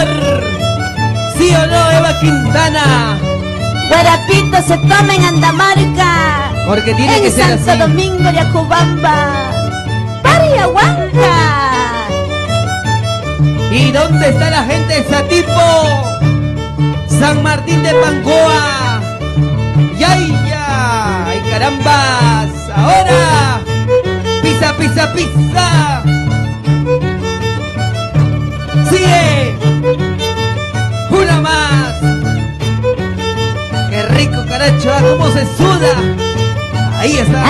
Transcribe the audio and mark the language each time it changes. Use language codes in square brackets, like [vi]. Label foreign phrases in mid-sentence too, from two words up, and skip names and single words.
[es] ¿Sí o no, Eva Quintana? Guarapito se toma en Andamarca, Porque tiene en que ser Santo así. Domingo de Acobamba, Pariahuanca. ¿Y dónde está la gente de Satipo? San Martín de Pancoa. ¡Yaya! ¡Ay, carambas! ¡Ahora! ¡Pisa, pisa, pisa! ¡Sigue! ¡Una más! ¡Qué rico, caracho! ¿Ah? ¿Cómo se suda? Ahí está.